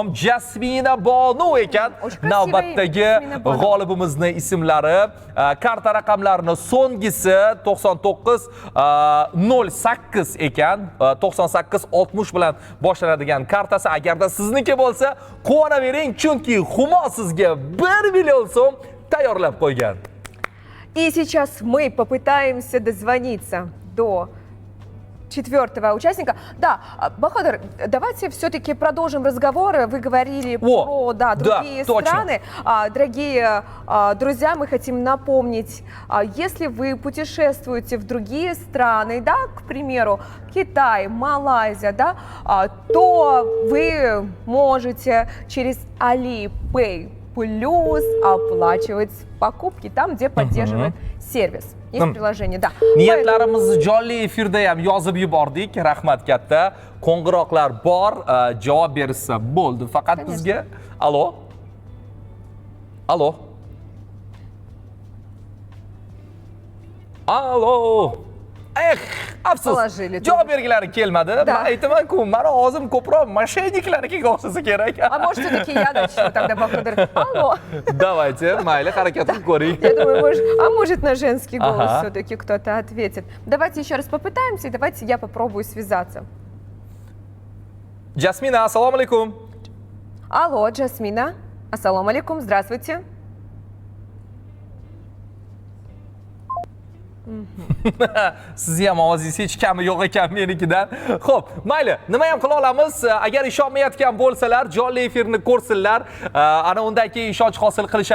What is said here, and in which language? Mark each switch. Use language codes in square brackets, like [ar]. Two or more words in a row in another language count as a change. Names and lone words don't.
[uz] Jasmina Bonu ekan navbatdagi g'olibimizning ismlari. Karta raqamlarini so'nggi 9908 ekan. 9860 bilan boshlanadigan kartasi. Agarda sizniki bo'lsa, quvonavering, chunki Humo sizga 1 million so'm tayyorlab qo'ygan. [ru] И сейчас мы попытаемся дозвониться до 4-го участника. Да, Бахадыр, давайте все-таки продолжим разговор. Вы говорили про другие страны. Дорогие друзья, мы хотим напомнить, если вы путешествуете в другие страны, да, к примеру, Китай, Малайзия, да, то вы можете через Alipay Plus оплачивать покупки там, где поддерживает сервис. Есть приложение, да. [uz] Niyatlarimizni jonli efirda ham yozib yubordik. Rahmat katta. Qo'ng'iroqlar bor, javob bersa bo'ldi. Faqat bizga alo. Alo. Alo. Afsus. Javob bergilari kelmadi. Men aytaman-ku, meni ovozim ko'proq mashayniklarnikiga o'xshasa kerak. [ru] А может, все-таки я начну тогда, Бахадыр. Алло. Давайте, [uz] mayli, harakat qilib ko'ring. [ru] Я думаю, может на женский голос все-таки кто-то ответит. Давайте еще раз попытаемся, и давайте я попробую связаться. [uz] Jasmina, assalomu alaykum. [ru] Алло, Jasmina. [uz] Assalomu alaykum, [ru] здравствуйте. [uz] Sizni ham ovozingiz hech kami yo'q ekan menikidan. Xo'p, mayli, nima ham qila olamiz? Agar ishonmayotgan bo'lsalar, jonli efirni ko'rsinlar, ana undan keyin ishonch hosil qilishar.